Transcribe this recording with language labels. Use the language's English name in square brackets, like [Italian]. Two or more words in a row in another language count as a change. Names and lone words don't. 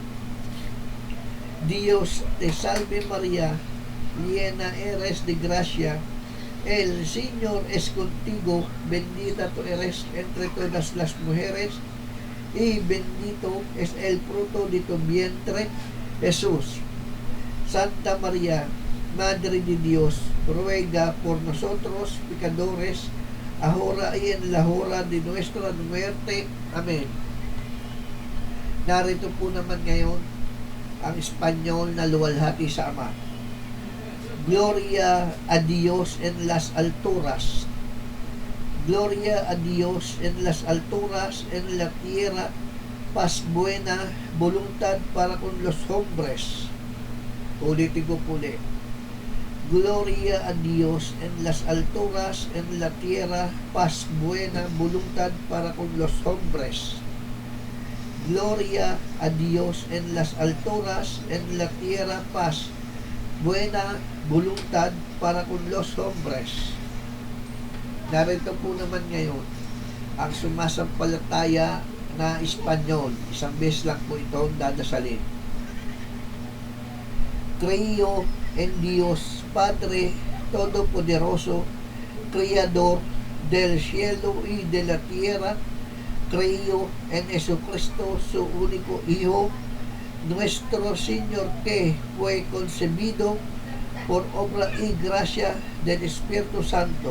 [Spanish] Dios te salve María, llena eres de gracia, el Señor es contigo, bendita tú eres entre todas las mujeres, y bendito es el fruto de tu vientre, Jesús. Santa María, Madre de Dios, ruega por nosotros pecadores, ahora y en la hora de nuestra muerte. Amen. [Filipino] Narito po naman ngayon ang Espanyol na luwalhati sa Ama. [Spanish] Gloria a Dios en las alturas. Gloria a Dios en las alturas, en la tierra, paz buena, voluntad para con los hombres. [Filipino] Ulitin ko po ulit. [Spanish] Gloria a Dios en las alturas, en la tierra, paz buena, voluntad para con los hombres. Gloria a Dios en las alturas, en la tierra, paz buena, voluntad para con los hombres. [Filipino] Narito po naman ngayon ang sumasampalataya na Espanyol. Isang beses lang po ito dadasalin. [Spanish] Creo en Dios Padre Todopoderoso, Creador del cielo y de la tierra. Creo en Jesucristo, su único Hijo, nuestro Señor, que fue concebido por obra y gracia del Espíritu Santo.